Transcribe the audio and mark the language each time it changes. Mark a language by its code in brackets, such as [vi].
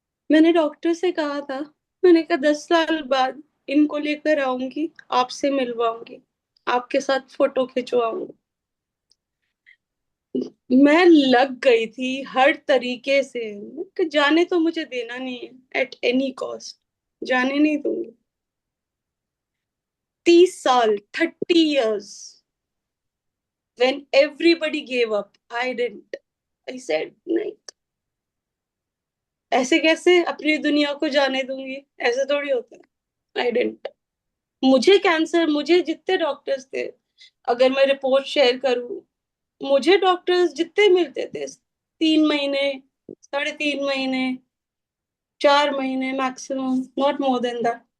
[hi] मैंने डॉक्टर से कहा था, मैंने कहा 10 साल बाद इनको लेकर आऊंगी, आपसे मिलवाऊंगी, आपके साथ फोटो खिंचवाऊंगी। मैं लग गई थी हर तरीके से कि जाने तो मुझे देना नहीं है, एट एनी कॉस्ट जाने नहीं दूंगी। [en] 30 साल, 30 years, when everybody gave up, I didn't. [hi] I said नहीं, ऐसे कैसे अपनी दुनिया को जाने दूंगी, ऐसे थोड़ी होता है। आई डेंट। मुझे कैंसर, मुझे जितने डॉक्टर्स थे, अगर मैं रिपोर्ट शेयर करूं, मुझे डॉक्टर्स जितने मिलते थे, 3 महीने, 3.5 महीने, 4 महीने maximum, not more than that.